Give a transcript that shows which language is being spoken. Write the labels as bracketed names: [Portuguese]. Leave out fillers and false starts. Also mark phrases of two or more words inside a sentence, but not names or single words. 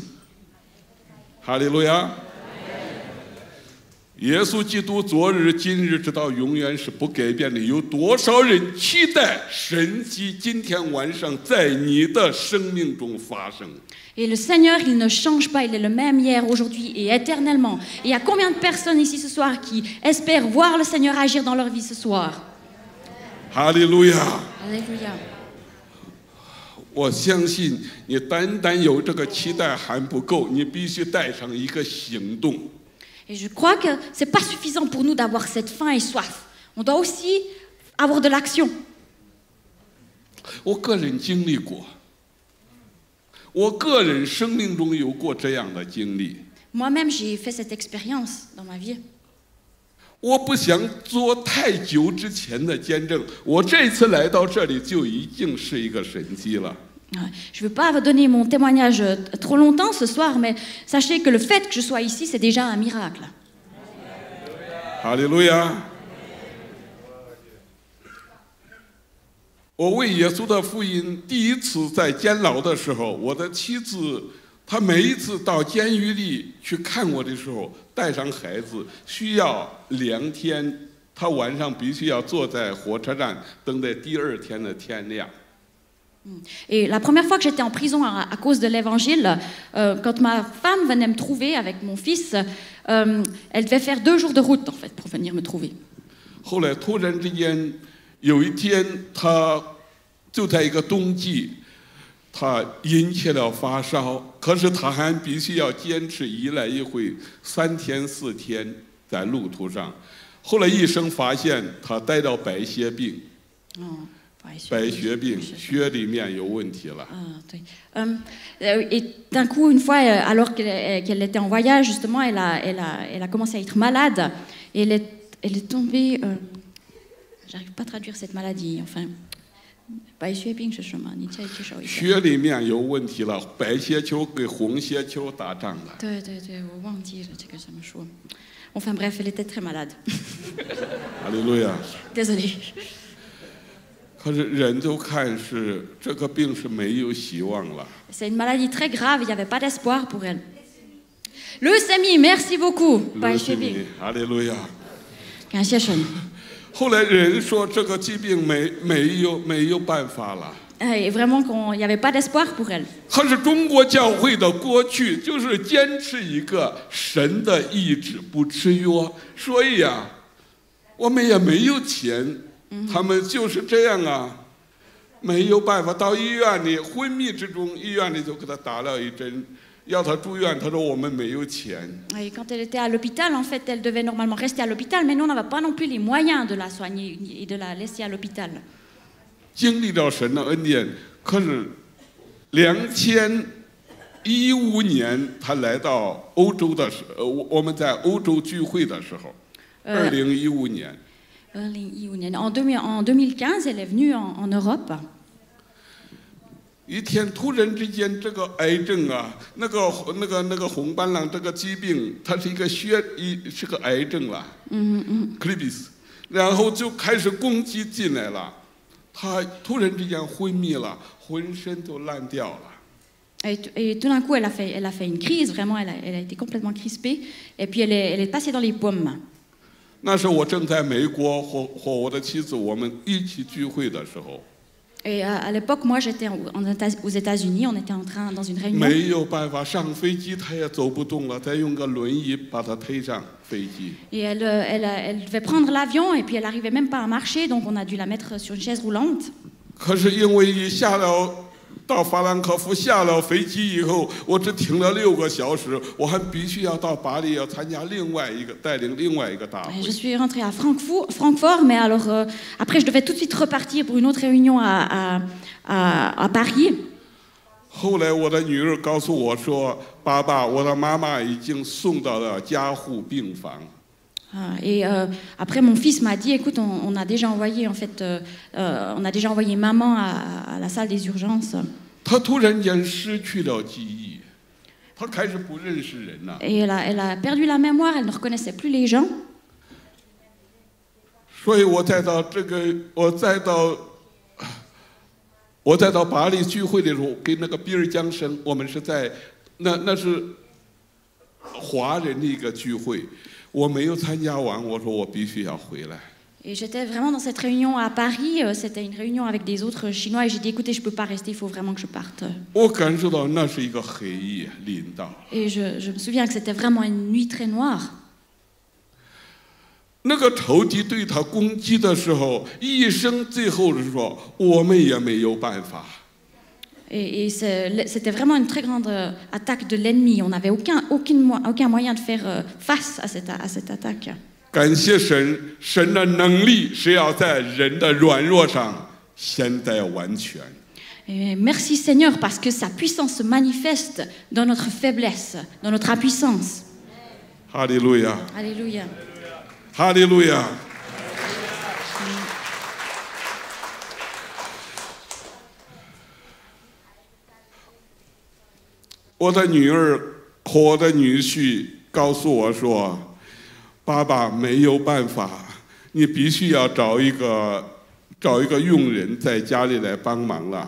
[Chinese] 哈利路亚！耶稣基督昨日、今日直到永远是不改变的。有多少人期待神迹今天晚上在你的生命中发生？ [French] Et le Seigneur, il ne change pas, il est le même hier, aujourd'hui et éternellement. Et il y a combien de personnes ici ce soir qui espèrent voir le Seigneur agir dans leur vie ce soir? [Chinese] 哈利路亚！ [French] Alléluia. [Chinese] 我相信你单单有这个期待还不够，你必须带上一个行动。 [French] Et je crois que ce n'est pas suffisant pour nous d'avoir cette faim et soif. On doit aussi avoir de l'action. [Chinese] 我个人经历过，我个人生命中有过这样的经历。 [French] Moi-même, j'ai fait cette expérience dans ma vie. [Chinese] 我不想做太久之前的见证，我这次来到这里就已经是一个神迹了。 [French] Je ne veux pas donner mon témoignage trop longtemps ce soir, mais sachez que le fait que je sois ici, c'est déjà un miracle. [Chinese] 哈利路亚！我为耶稣的福音第一次在监牢的时候，我的妻子她每一次到监狱里去看我的时候，带上孩子，需要2天，她晚上必须要坐在火车站等待第2天的天亮。 [French] Et la première fois que j'étais en prison à cause de l'évangile, quand ma femme venait me trouver avec mon fils, elle devait faire 2 jours de route en fait pour venir me trouver. [Chinese] 后来突然之间，有一天，她就在一个冬季，她引起了发烧，可是她还必须要坚持一来一回3天4天在路途上。后来医生发现她带着白血病。白血病，血里面有问题了。 [French] Et d'un coup, une fois, alors qu'elle était en voyage, justement, elle a commencé à être malade. Et elle est tombée... J'arrive pas à traduire cette maladie. Enfin, [Chinese] 白血病是什么？你再介绍一下。血里面有问题了，白血球跟红血球打仗了。对，我忘记了这个怎么说。 [French] Enfin bref, elle était très malade. Alléluia. Désolée. [Chinese] 可是人就看是这个病是没有希望了。 [French] C'est une maladie très grave, il n'y avait pas d'espoir pour elle. Leucémie, merci beaucoup. [Chinese] 哈利路亚。感谢神。后来人说这个疾病没有办法了。 [French] Et vraiment, il n'y avait pas d'espoir pour elle. [Chinese] 可是中国教会的过去就是坚持一个神的意志，不吃药，所以啊，我们也没有钱，他们就是这样啊，没有办法到医院里昏迷之中，医院里就给他打了一针，要他住院，他说我们没有钱。 [French] Et quand elle était à l'hôpital, en fait, elle devait normalement rester à l'hôpital, mais nous, on n'avait pas non plus les moyens de la soigner et de la laisser à l'hôpital. [Chinese] 经历了神的恩典，可是2015年他来到欧洲的时候，我们在欧洲聚会的时候，2015年。 [French] En 2015, elle est venue en Europe. [Chinese] 一天突然之间，这个癌症啊，那个红斑狼这个疾病，它是是个癌症了，Clebis， 然后就开始攻击进来了。她突然之间昏迷了，浑身都烂掉了。 [French] Et tout d'un coup, elle a fait une crise, vraiment, elle a été complètement crispée. Et puis, elle est passée dans les pommes. [Chinese] 那时我正在美国和我的妻子我们一起聚会的时候。 [French] Et à l'époque, moi, j'étais aux États-Unis, on était dans une réunion. [Chinese] 没有办法上飞机，她也走不动了，再用个轮椅把她推上飞机。 [French] Et elle devait prendre l'avion, et puis elle n'arrivait même pas à marcher, donc on a dû la mettre sur une chaise roulante. [Chinese] 可是因为一下了到法兰克福下了飞机以后，我只停了6个小时，我还必须要到巴黎要参加带领另外一个大会。 [French] Je suis rentrée à Francfort, mais alors après je devais tout de suite repartir pour une autre réunion à Paris. [Chinese] 后来我的女儿告诉我说：“爸爸，我的妈妈已经送到了加护病房。” [French] Et après, mon fils m'a dit, écoute, on a déjà envoyé maman à la salle des urgences. [Chinese] 她突然间失去了记忆，她开始不认识人了。 [French] Et elle a perdu la mémoire, elle ne reconnaissait plus les gens. [Chinese] 所以我再到巴黎聚会的时候，跟那个比尔江生，我们是在那是华人的一个聚会。我没有参加完，我说我必须要回来。 [French] Et j'étais vraiment dans cette réunion à Paris. C'était une réunion avec des autres Chinois. Et j'ai dit, écoutez, je ne peux pas rester, il faut vraiment que je parte. [Chinese] 我感受到那是一个黑夜临到。 [French] Et je me souviens que c'était vraiment une nuit très noire. [Chinese] 那个仇敌对他攻击的时候，医生最后是说我们也没有办法。 [French] Et c'était vraiment une très grande attaque de l'ennemi. On n'avait aucun moyen de faire face à cette attaque. [Chinese] 感谢神，神的能力是要在人的软弱上显得完全。 [French] Et merci Seigneur parce que sa puissance se manifeste dans notre faiblesse, dans notre impuissance. [Chinese] 哈利路亚， [French] Alléluia. [Chinese] 哈利路亚。我的女儿和我的女婿告诉我说：“爸爸没有办法，你必须要找一个佣人在家里来帮忙了。